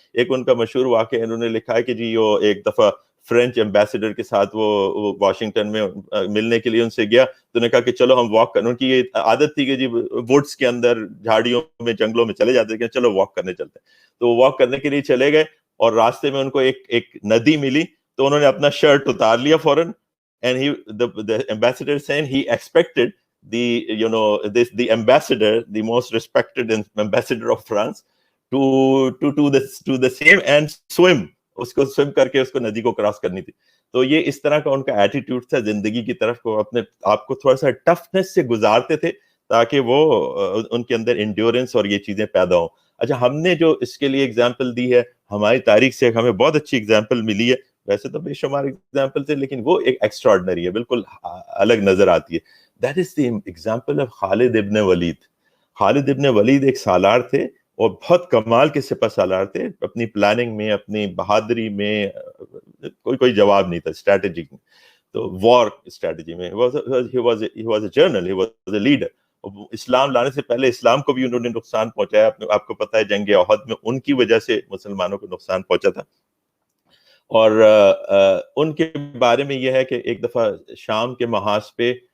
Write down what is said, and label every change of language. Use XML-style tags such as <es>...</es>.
<ur>ایک ان کا مشہور واقعہ انہوں نے لکھا ہے کہ جی وہ ایک دفعہ فرینچ ایمبیسڈر کے ساتھ وہ واشنگٹن میں ملنے کے لیے ان سے گیا, تو انہوں نے کہا کہ چلو ہم واک کریں. ان کی یہ عادت تھی کہ جی ووڈس کے اندر, جھاڑیوں میں, جنگلوں میں چلے جاتے, کہ چلو واک کرنے چلتے ہیں. تو وہ واک کرنے کے لیے چلے گئے, اور راستے میں ان کو ایک ندی ملی, تو انہوں نے اپنا شرٹ اتار لیا فوراً.</ur> <en>And the ambassador saying he expected the ambassador, the most respected ambassador of France, to do the same and swim.</en> <ur>اس کو سوئم کر کے اس کو ندی کو کراس کرنی تھی. تو یہ اس طرح کا ان کا ایٹیٹیوڈ تھا زندگی کی طرف کو, اپنے آپ کو تھوڑا سا ٹفنس سے گزارتے تھے تاکہ وہ ان کے اندر انڈیورنس اور یہ چیزیں پیدا ہوں. اچھا, ہم نے جو اس کے لیے اگزامپل دی ہے ہماری تاریخ سے, ہمیں بہت اچھی اگزامپل ملی ہے. ویسے تو بے شمار اگزامپل تھے, لیکن وہ ایک ایکسٹراڈنری ہے, بالکل الگ نظر آتی ہے.</ur> <en>That is the example of Khalid ibn Walid.</en> <ur>خالد ابن ولید ایک سالار تھے اور بہت کمال کے سپہ سالار تھے. اپنی پلاننگ میں, اپنی بہادری میں کوئی جواب نہیں تھا. اسٹریٹجی میں, تو وار اسٹریٹجی میں</ur> <en>he was a journal, he was a leader.</en> <ur>اسلام لانے سے پہلے اسلام کو بھی انہوں نے نقصان پہنچایا. آپ کو پتہ ہے جنگ احد میں ان کی وجہ سے مسلمانوں کو نقصان پہنچا تھا. اور ان کے بارے میں یہ ہے کہ ایک دفعہ شام کے محاذ پہ</ur>